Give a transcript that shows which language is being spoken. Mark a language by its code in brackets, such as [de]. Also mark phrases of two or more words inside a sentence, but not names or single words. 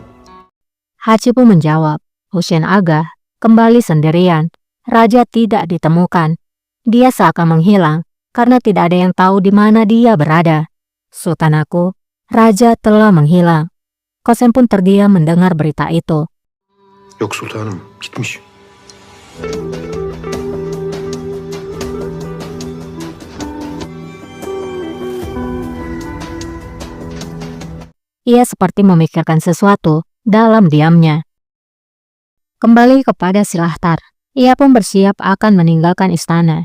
[id] Haci pun menjawab, Husain Aga kembali sendirian. Raja tidak ditemukan. Dia seakan menghilang karena tidak ada yang tahu di mana dia berada. Sultanaku, Raja telah menghilang. Qasem pun terdiam mendengar berita itu. [tr] yok sultanım, gitmiş. [id] Ia seperti memikirkan sesuatu dalam diamnya. Kembali kepada Silahtar. Ia pun bersiap akan meninggalkan istana.